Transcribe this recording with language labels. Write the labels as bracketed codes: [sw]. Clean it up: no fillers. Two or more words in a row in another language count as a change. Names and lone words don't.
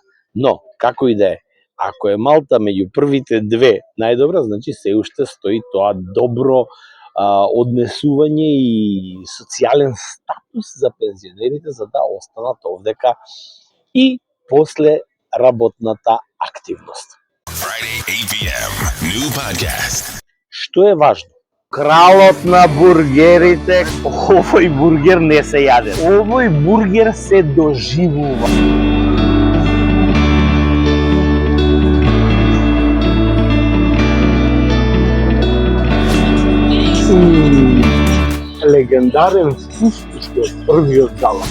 [mk] Но, како и да е, ако е Малта меѓу првите две најдобра, значи се уште стои тоа добро однесување и социјален статус за пензионерите за да останат овдека и после работната активност. [en] Friday, 8 p.m. New podcast. [mk] Што е важно? Кралот на бургерите, овој бургер не се јаде. Овој бургер се доживува. Легендарен вкус што е првиот залак.